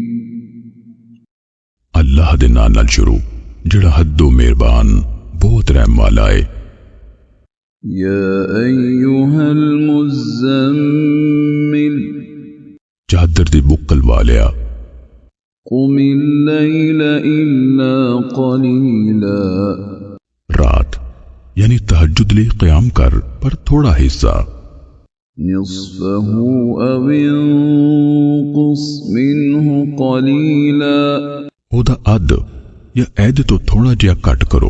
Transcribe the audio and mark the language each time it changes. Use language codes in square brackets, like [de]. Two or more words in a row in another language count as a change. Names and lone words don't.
[pa] اللہ دے نام نال شروع جہڑا حدوں مہربان بہت رحم والا ہے. [ar] يا أيها المزمل [pa] چادر دی بکل والیا. [ar] قم الليل إلا قليلا [pa] رات یعنی تہجد لئی قیام کر پر تھوڑا حصہ. [ar] نصفه أو انقص منه قليلا [pa] اودا ادھ یا ایدھ تو تھوڑا جیہا گھٹ کرو.